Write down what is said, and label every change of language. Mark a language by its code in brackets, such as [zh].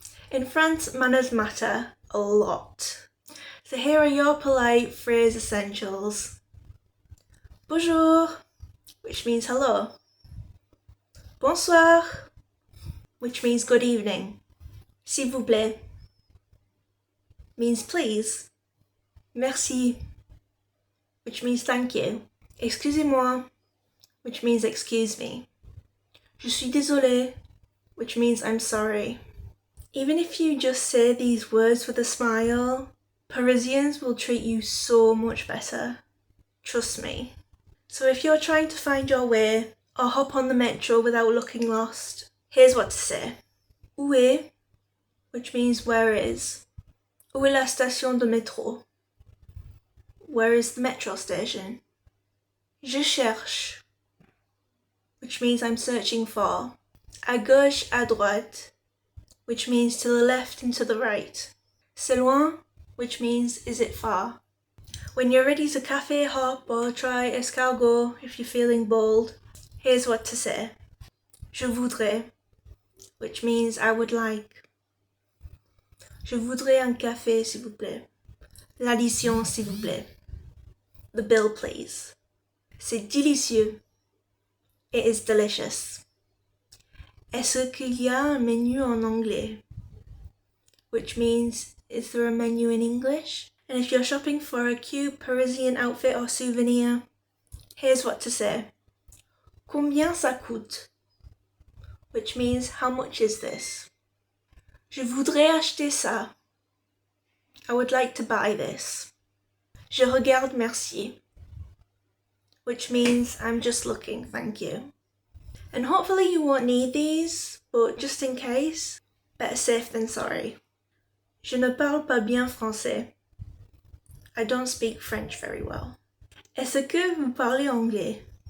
[en] In France, manners matter a lot. So here are your polite phrase essentials. [fr] Bonjour, [en] which means hello. [fr] Bonsoir, [en] which means good evening. [fr] S'il vous plaît [en] means please. [fr] Merci, [en] which means thank you. [fr] Excusez-moi, [en] which means excuse me. [fr] Je suis désolé, [en] which means I'm sorry. Even if you just say these words with a smile, Parisians will treat you so much better. Trust me. So if you're trying to find your way or hop on the metro without looking lost, here's what to say. [fr] Où est, [en] which means where is. [fr] Où est la station de métro? [en] Where is the metro station? [fr] Je cherche, [en] which means I'm searching for. [fr] À gauche, à droite, [en] which means to the left and to the right. [fr] C'est loin, [en] which means is it far. When you're ready to café hop or try escargot if you're feeling bold, here's what to say. [fr] Je voudrais, [en] which means I would like. [fr] Je voudrais un café s'il vous plaît. L'addition s'il vous plaît. [en] The bill please. [fr] C'est délicieux. [en] It is delicious. [fr] Est-ce qu'il y a un menu en anglais? [en] Which means, is there a menu in English? And if you're shopping for a cute Parisian outfit or souvenir, here's what to say. [fr] Combien ça coûte? [en] Which means, how much is this? [fr] Je voudrais acheter ça. [en] I would like to buy this. [fr] Je regarde, merci. [en] Which means, I'm just looking, thank you. And hopefully you won't need these, but just in case, better safe than sorry. [fr] Je ne parle pas bien français. [en] I don't speak French very well. [fr] Est-ce que vous parlez anglais?